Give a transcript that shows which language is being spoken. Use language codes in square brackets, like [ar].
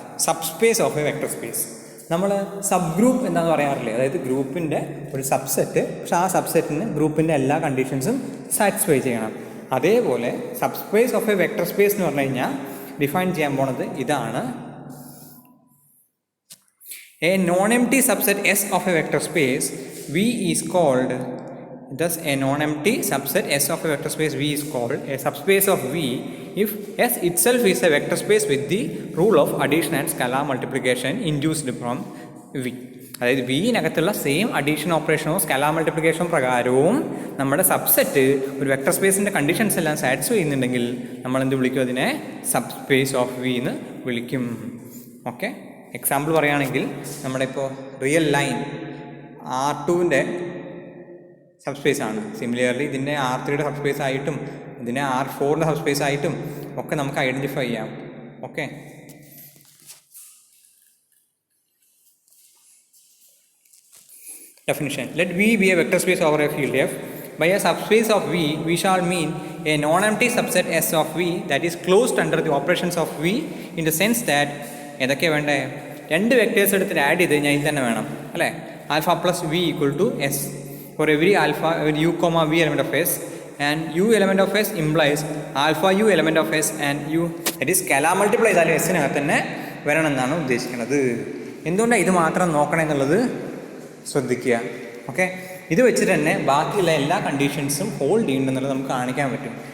[en] Subspace of a vector space. [ml] നമ്മൾ sub group എന്താണെന്ന് പറയാറില്ലേ? അതായത് ഗ്രൂപ്പിൻ്റെ ഒരു സബ്സെറ്റ്, പക്ഷേ ആ സബ്സെറ്റിന് ഗ്രൂപ്പിൻ്റെ എല്ലാ കണ്ടീഷൻസും സാറ്റിസ്ഫൈ ചെയ്യണം. അതേപോലെ sub space of A vector space എന്ന് പറഞ്ഞു കഴിഞ്ഞാൽ ഡിഫൈൻ ചെയ്യാൻ പോണത് ഇതാണ്. [en] A non empty subset S of a vector space V is called thus a non-empty subset S of a vector space V is called a subspace of V if S itself is a vector space with the rule of addition and scalar multiplication induced from V. [ml] അതായത് വിനകത്തുള്ള same addition ഓപ്പറേഷനോ scalar മൾട്ടിപ്ലിക്കേഷനോ പ്രകാരവും നമ്മുടെ subset ഒരു vector സ്പേസിൻ്റെ conditions എല്ലാം satisfy ചെയ്യുന്നുണ്ടെങ്കിൽ നമ്മൾ എന്ത് വിളിക്കും? അതിനെ sub space of V എന്ന് വിളിക്കും. ഓക്കെ, എക്സാമ്പിൾ പറയുകയാണെങ്കിൽ നമ്മുടെ ഇപ്പോൾ റിയൽ ലൈൻ R2ൻ്റെ സബ്സ്പേസ് ആണ്. സിമിലർലി ഇതിനെ R3യുടെ സബ്സ്പേസ് ആയിട്ടും ഇതിനെ R4ൻ്റെ സബ്സ്പേസ് ആയിട്ടും ഒക്കെ നമുക്ക് ഐഡൻറ്റിഫൈ ചെയ്യാം. Okay, [en] definition. Let V be a vector space over a field F. By a subspace of V, we shall mean a non-empty subset S of V that is closed under the operations of V in the sense that [ml] ഏതൊക്കെ വേണ്ടേ, രണ്ട് vectors എടുത്തിട്ട് add ചെയ്ത് കഴിഞ്ഞാൽ ഇത് തന്നെ വേണം അല്ലേ. [en] alpha plus V equal to S for every alpha U comma V element of S and U element of S implies alpha U element of S and U that is scalar multiply [ml] ചെയ്താലും എസിനകത്ത് തന്നെ വരണം എന്നാണ് ഉദ്ദേശിക്കുന്നത്. എന്തുകൊണ്ടാണ് ഇത് മാത്രം നോക്കണം എന്നുള്ളത് ശ്രദ്ധിക്കുക. ഓക്കെ, ഇത് വെച്ചിട്ട് തന്നെ ബാക്കിയുള്ള എല്ലാ കണ്ടീഷൻസും ഹോൾഡ് ചെയ്യുന്നുണ്ടെന്നുള്ളത് നമുക്ക് കാണിക്കാൻ പറ്റും.